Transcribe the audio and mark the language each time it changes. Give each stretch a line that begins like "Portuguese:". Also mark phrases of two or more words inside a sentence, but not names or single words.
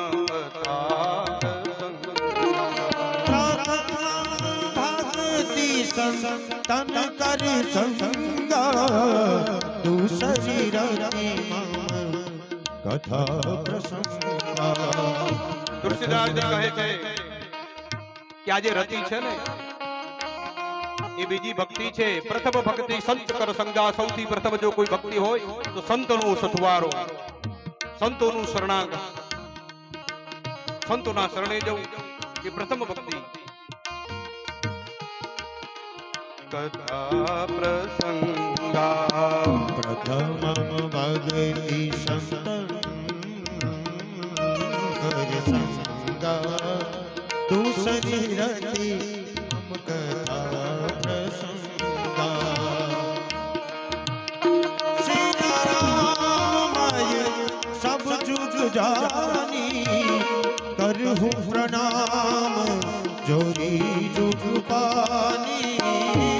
Awadhi: संतन कर संगा. दूसरी रति मम कथा प्रसंगा.
Gujarati: તુલસીદાસજી કહે છે કે આ જે રતિ છે ને એ બીજી ભક્તિ છે.
Awadhi: प्रथम भक्ति संत कर संगा.
Gujarati: સૌથી પ્રથમ જો કોઈ ભક્તિ હોય તો સંતોનું સથવારો, સંતોનું શરણાગત, સંતોના શરણે જવું એ પ્રથમ ભક્તિ.
Awadhi: कथा प्रसंगा. प्रथम भक्ति संतन कर संगा. दूसरी रति मम कथा प्रसंगा. श्री राम सब जुग जानी. करहूँ प्रणाम जोरी जुग पानी.